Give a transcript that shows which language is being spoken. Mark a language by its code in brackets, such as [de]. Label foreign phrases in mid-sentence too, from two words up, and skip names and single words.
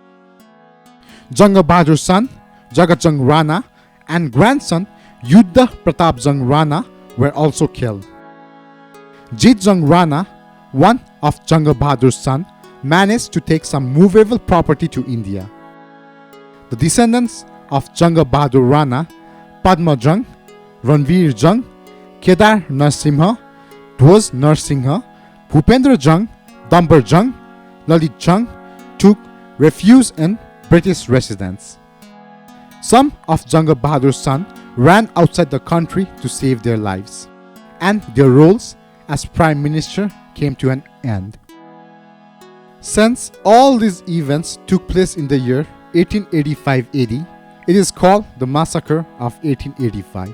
[en] Janga Bahadur's son Jagat Jung Rana and grandson Yuddha Pratap Jung Rana were also killed. Jit Jung Rana, one of Janga Bahadur's son, managed to take some movable property to India. The descendants of Janga Bahadur Rana, Padma Jung, Ranveer Jung, Kedar Narsimha, Dhwaj Narsingha, Bhupendra Jung, Dambar Jung, Lalit Jung took refuge in British residence. Some of Janga Bahadur's sons ran outside the country to save their lives, and their roles as Prime Minister came to an end. Since all these events took place in the year 1885 AD, it is called the Massacre of 1885.